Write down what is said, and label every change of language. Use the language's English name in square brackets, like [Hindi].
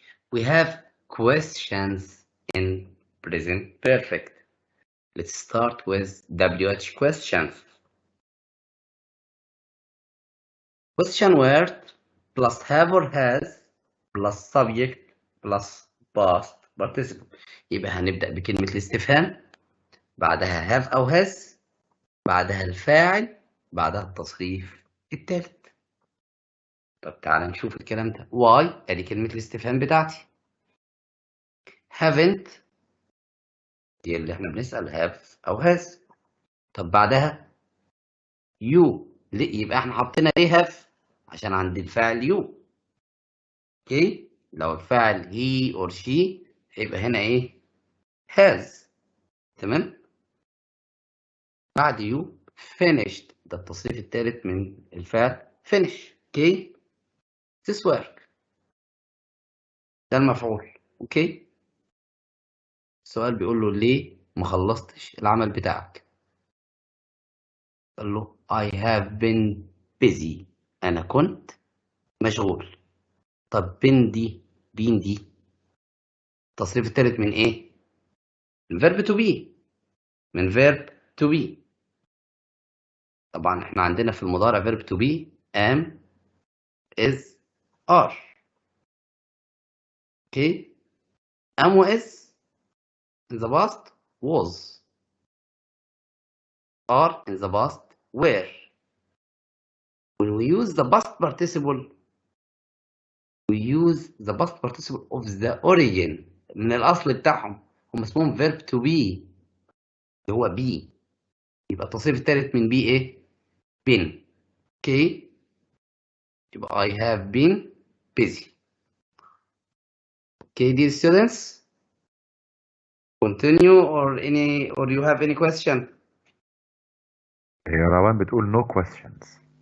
[English] We have questions in present perfect. Let's start with WH questions. Question word plus have or has plus subject plus past participle. [Arabic] يبقى هنبدأ بكلمة الاستفهام بعدها have أو has بعدها الفاعل بعدها التصريف التالت. طب تعالى نشوف الكلام ده. why ادي كلمة الاستفهام بتاعتي. haven't دي اللي احنا بنسأل have أو has. طب بعدها you ليه؟ يبقى احنا حطينا ليه have عشان عند الفاعل you. اوكي لو الفاعل [English] he or she [Arabic] هيبقى هنا ايه has. تمام بعد you finished ده التصريف الثالث من الفعل finish. اوكي this work ده المفعول. اوكي السؤال بيقول له ليه ما خلصتش العمل بتاعك. قال له [English] I have been busy. [Arabic] أنا كنت مشغول. طب been دي التصريف الثالث من إيه؟ من verb to be. من verb to be. طبعا إحنا عندنا في المضارع verb to be am is are. [English] Okay am و is in the past was. are in the past were. When we use the past participle we use the past participle of the origin [Arabic] من الأصل بتاعهم. هم اسمهم verb to be اللي هو be. يبقى التصريف الثالث من be إيه؟ been. اوكي يبقى [English] I have been busy. Okay dear students continue or you have any question? [Arabic] هي روان بتقول [English] no questions.